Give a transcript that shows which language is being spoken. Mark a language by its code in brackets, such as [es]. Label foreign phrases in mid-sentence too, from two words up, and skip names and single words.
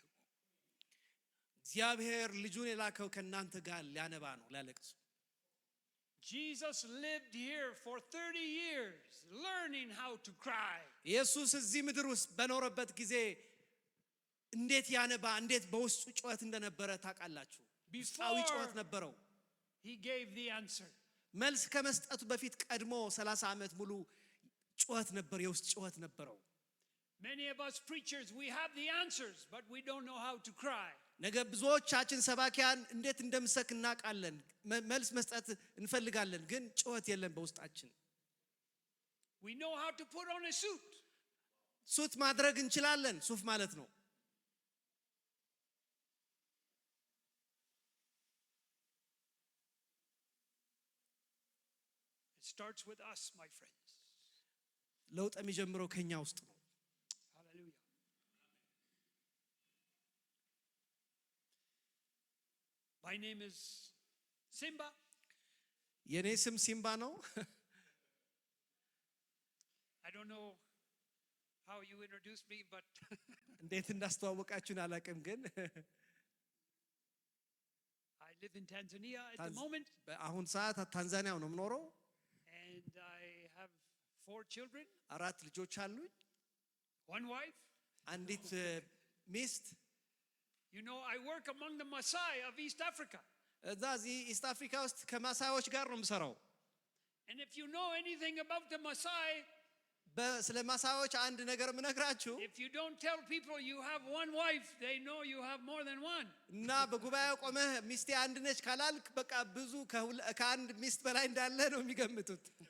[am] እግዚአብሔር ልጁን የላከው ከናንተ ጋር ሊያነባ ነው ሊያለቅስ። [en] Jesus lived here for 30 years learning how to cry. [am] ኢየሱስ እዚህ ምድር ውስጥ በኖረበት ጊዜ እንዴት ያነባ እንዴት በውስጡ ጩኸት እንደነበረ ታውቃላችሁ። ውስጣዊ ጩኸት ነበረው። [en] He gave the answer. [am] መልስ ከመስጠቱ በፊት ቀድሞ 30 ዓመት ሙሉ ጩኸት ነበር፣ የውስጥ ጩኸት ነበረው። [en] Many of us preachers, we have the answers, but we don't know how to cry. [am] ነገ ብዙዎቻችን ሰባኪያን እንዴት እንደምሰክ እናውቃለን፣ መልስ መስጠት እንፈልጋለን፣ ግን ጩኸት የለም በውስጣችን። [en] We know how to put on a suit. [am] ሱት ማድረግ እንችላለን፣ ሱፍ ማለት ነው። [en] It starts with us, my friends. [am] ለውጥ የሚጀምረው ከኛ ውስጥ ነው። [en] Hallelujah. My name is Simba. [am] የኔ ስም ሲምባ ነው። [en] I don't know how you introduced me, but [am] እንዴት እንዳስተዋወቃችሁን አላውቅም፣ ግን [en] I live in Tanzania at the moment, [am] በአሁን ሰዓት ታንዛኒያ ነው የምኖረው። [en] and I have 4 children, [am] 4 ልጆች አሉኝ፣ [en] 1 wife. [am] አንዲት ሚስት። [en] You know, I work among the Maasai of East Africa. [am] እዛ እዚህ ኢስት አፍሪካ ውስጥ ከማሳዮች ጋር ነው የምሰራው። [en] And if you know anything about the Maasai, [am] ስለ ማሳዮች አንድ ነገር ምነግራችሁ፣ [en] if you don't tell people you have 1 wife, they know you have more than 1. [am] እና በጉባኤው ቆመህ ሚስቴ አንድ ነች ካላልክ በቃ ብዙ ከአንድ ሚስት በላይ እንዳለ ነው የሚገምቱት።